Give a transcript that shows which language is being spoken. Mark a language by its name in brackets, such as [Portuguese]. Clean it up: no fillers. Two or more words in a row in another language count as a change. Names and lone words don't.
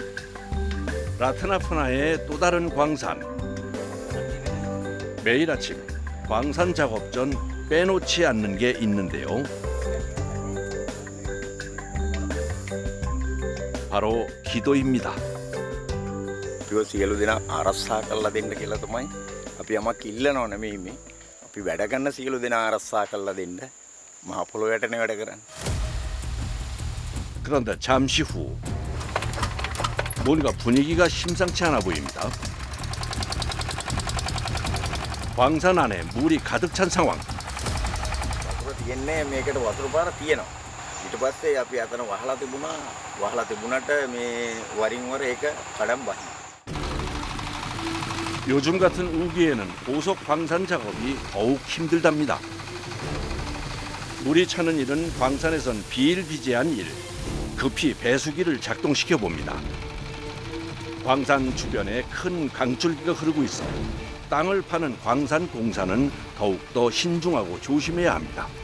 [Korean] 라트나푸나의 또 다른 광산. 매일 아침 광산 작업 전 빼놓지 않는 게 있는데요. 바로 기도입니다. [Sinhala] අපිව සියලු දෙනා ආරක්ෂා කරලා දෙන්න කියලා තමයි අපි යමක් ඉල්ලනව නෙමෙයි මේ. අපි වැඩ කරන සියලු දෙනා ආරක්ෂා කරලා දෙන්න මහ පොළොවටනේ වැඩ කරන්නේ. [Korean] 그런데 잠시 후 뭔가 분위기가 심상치 않아 보입니다. 광산 안에 물이 가득 찬 상황. [Sinhala] වතුර තියෙන්නේ මේකට වතුර පාර තියෙනවා. ඊට පස්සේ අපි අතන වහලා තිබුණා. වහලා තිබුණාට මේ වරින් වර ඒක කඩම් වහිනවා. [Korean] 요즘 같은 우기에는 보석 광산 작업이 더욱 힘들답니다. 물이 차는 일은 광산에선 비일비재한 일. 급히 배수기를 작동시켜 봅니다. 광산 주변에 큰 강줄기가 흐르고 있어 땅을 파는 광산 공사는 더욱더 신중하고 조심해야 합니다.